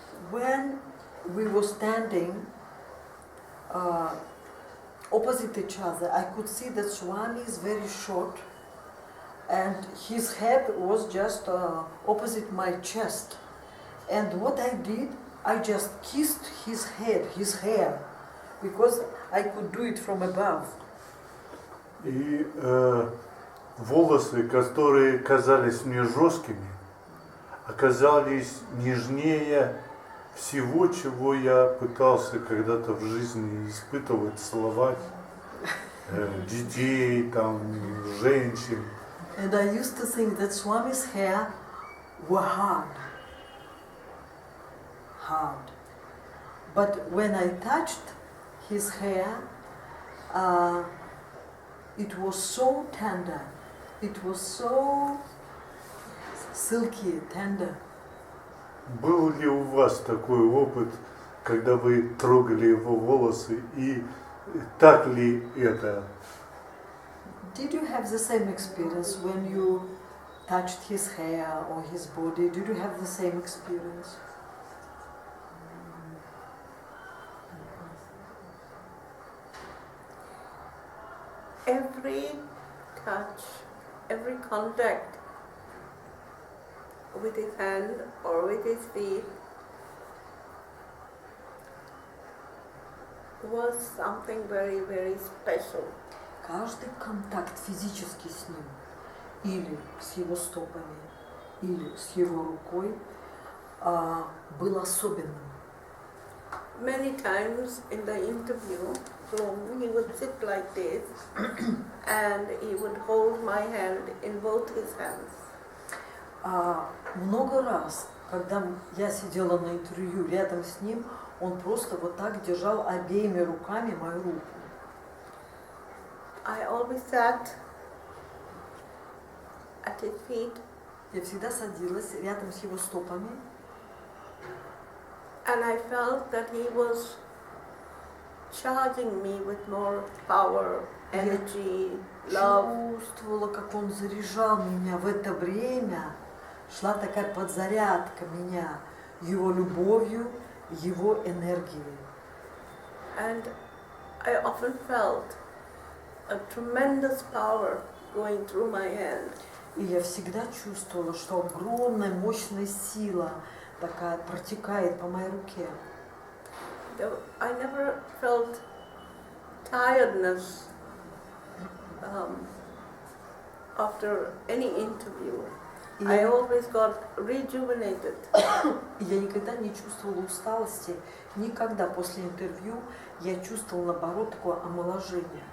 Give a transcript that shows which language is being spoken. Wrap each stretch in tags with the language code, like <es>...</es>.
<en>When we were standing opposite each other, I could see that Swami is very short, and his head was just opposite my chest. And what I did, I just kissed his head, his hair, because I could do it from above.</en> <ru>И волосы, которые казались мне жесткими, оказались нежнее всего, чего я пытался когда-то в жизни испытывать, целовать детей, там, женщин.</ru> <en>And I used to think that Swami's hair were hard. But when I touched his hair, it was so tender. It was so silky, tender.</en> <ru>Был ли у вас такой опыт, когда вы трогали его волосы, и так ли это?</ru> <en>Did you have the same experience when you touched his hair or his body? Did you have the same experience? every touch, every contact with his hand or with his feet was something very, very special.</en> <ru>Каждый контакт физический с ним, или с его стопами, или с его рукой, был особенным.</ru> <en>Many times in the interview room, he would sit like this and he would hold my hand in both his hands.</en> <ru>Много раз, когда я сидела на интервью рядом с ним, он просто вот так держал обеими руками мою руку.</ru> <en>I always sat at his feet.</en> <ru>Я всегда садилась рядом с его стопами.</ru> <en>And I felt that he was charging me with more power, energy, love.</en> <ru>Чувствовала, как он заряжал меня в это время. Шла такая подзарядка меня его любовью, его энергией.</ru> <en>And I often felt a tremendous power going through my hand.</en> <ru>И я всегда чувствовала, что огромная, мощная сила такая протекает по моей руке.</ru> <en>I never felt tiredness after any interview. I always got rejuvenated.</en> <ru>Я никогда не чувствовала усталости, никогда после интервью я чувствовала, наоборот, такое омоложение.</ru>